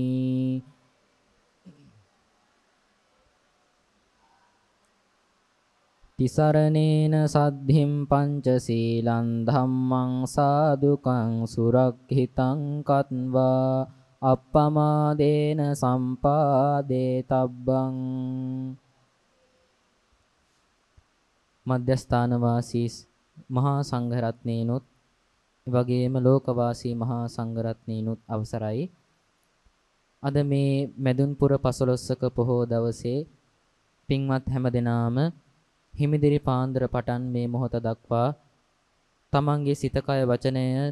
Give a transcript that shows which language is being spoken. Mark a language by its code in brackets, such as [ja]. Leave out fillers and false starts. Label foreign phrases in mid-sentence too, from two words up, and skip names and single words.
[pi] තිසරණේන සද්ධිම් පංචශීලං ධම්මං සාදුකං සුරක්ඛිතං කତ୍වා අප්පමාදේන සම්පාදේ තබ්බං [si] මධ්‍යස්ථාන වාසී මහා සංඝරත්නයනොත් වගේම ලෝකවාසී මහා සංඝරත්නයනොත් අවසරයි. අද මේ මැදුන්පුර 15ක පොහෝ දවසේ පින්වත් හැමදෙනාම හිමිදිරි පාන්දර පටන් මේ මොහොත දක්වා තමන්ගේ සිත කය වචනය